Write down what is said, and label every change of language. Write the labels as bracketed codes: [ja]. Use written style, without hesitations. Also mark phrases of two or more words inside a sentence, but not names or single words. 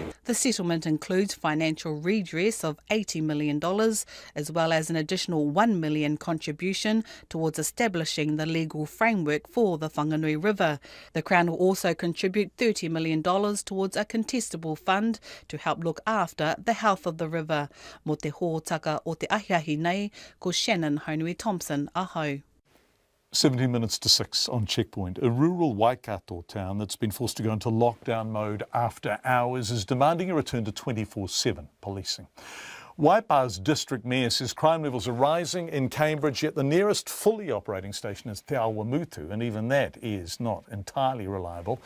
[en] The settlement includes financial redress of $80 million, as well as an additional $1 million contribution towards establishing the legal framework for the Whanganui River. The Crown will also contribute $30 million towards a contestable fund to help look after the health of the river. [mi] Mo te hōtaka o te ahiahi nei, ko Shannon Haunui-Thompson, aho. [en] 17 minutes to 6 on Checkpoint. A rural Waikato town that's been forced to go into lockdown mode after hours is demanding a return to 24/7 policing. Waipa's district mayor says crime levels are rising in Cambridge, yet the nearest fully operating station is Te Awamutu, and even that is not entirely reliable.